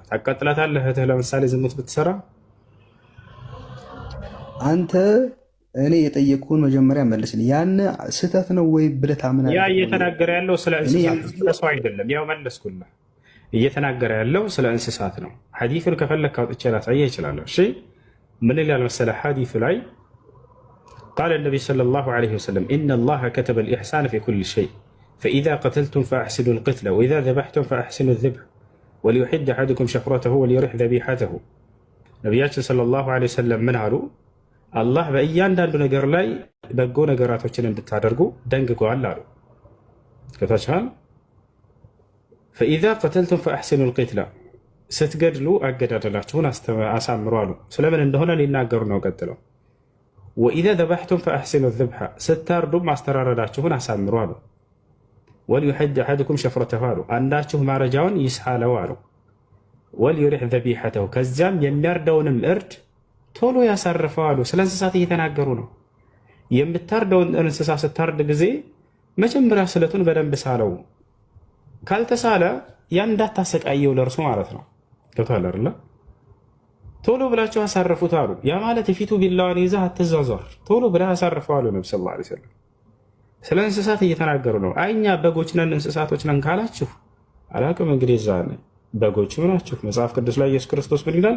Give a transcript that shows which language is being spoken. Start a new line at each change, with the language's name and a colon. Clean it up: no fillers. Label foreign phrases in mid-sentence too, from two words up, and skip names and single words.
Amharic: ታቃጥላታለህ? እህትህ ለምሳሌ ዝሙት ብትሰራ አንተ እኔ የጠየቅኩህን መጀመሪያ መልስልኝ። ያን ስህተት ነው ወይ ብለህ ታምናለህ? ያ እየተናገረ ያለው ስለ እንስሳት ስለ ሰው አይደለም። ያው መለስኩልህ። እየተናገረ ያለው ስለ እንስሳት ነው። ሐዲሱን ከፈለክ አውጥቼ ላሳየህ እችላለሁ። እሺ ምን ይላል መሰለህ? ሐዲሱ ላይ
Arabic: قال النبي صلى الله عليه وسلم إن الله كتب الإحسان في كل شيء فإذا قتلتم فأحسنوا القتل وإذا ذبحتم فأحسنوا الذبح وليحد أحدكم شفرته وليرح ذبيحته
Amharic: ነቢያችን
Arabic: صلى الله عليه وسلم
Amharic: ምን አሉ? አላህ በእያንዳንዱ ነገር ላይ በጎ ነገራቶችን እንድታደርጉ ደንግጓል አሉ። ከታችኋል
Arabic: فإذا قتلتم فأحسنوا القتل
Amharic: ስትገድሉ አገዳደላችሁን አሳምሩ አሉ። ስለምን እንደሆነ ሊናገሩ ነው ቀጥለው
Arabic: وإذا ذبحتم فأحسنوا الذبح
Amharic: ستاردم ማስተራረዳችሁን አሳምሩ አሉ።
Arabic: وليحد أحدكم شفرته
Amharic: አሉ። አንዳችሁ ማረጃውን ይስሐለው አሉ።
Arabic: وليرح ذبيحته
Amharic: ከዚያም የሚያርደውንም እርድ ቶሎ ያሳርፈው አሉ። ስለ እንስሳት እየተናገሩ ነው። የምታርደውን እንስሳ ስታርድ ጊዜ መጀመሪያ ስለቱን በደንብ ሳለው። ካልተሳለ ያን እንዳታሰቃየው ለእርሱ ማለት ነው። ገብቶሃል አይደል? ቶሎ ብላችሁ አሳርፉት አሉ። ያ ማለት የፊቱ ቢላዋን ይዘህ አትዟዟር፣ ቶሎ ብለህ አሳርፈው አሉ ነብዩ
Arabic: صلى الله عليه وسلم።
Amharic: ስለ እንስሳት እየተናገሩ ነው። አይኛ በጎች ነን እንስሳቶች ነን ካላችሁ አላውቅም። እንግዲህ እዛ በጎች ናችሁ። መጽሐፍ ቅዱስ ላይ ኢየሱስ ክርስቶስ ምን ይላል?